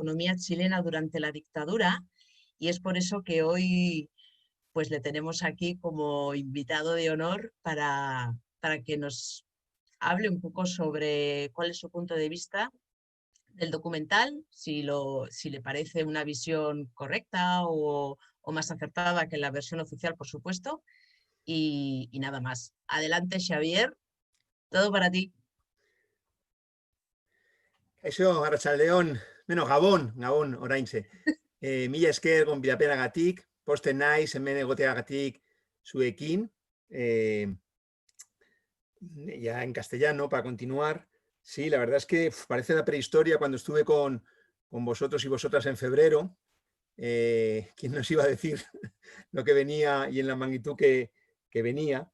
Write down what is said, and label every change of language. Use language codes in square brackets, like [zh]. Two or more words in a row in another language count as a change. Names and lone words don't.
[es] economía chilena durante la dictadura, y es por eso que hoy pues le tenemos aquí como invitado de honor para que nos hable un poco sobre cuál es su punto de vista del documental, si le parece una visión correcta o más acertada que la versión oficial, por supuesto, y nada más. Adelante, Xavier, todo para ti. [eu] Kaixo, arratsaldeon, Gabon, oraintxe. Mila esker gonbidapenagatik, posten naiz hemen egoteagatik zuekin, [es] ya en castellano, para continuar. Sí, la verdad es que parece la prehistoria cuando estuve con vosotros y vosotras en febrero. ¿Quién nos iba a decir lo que venía y en la magnitud que venía?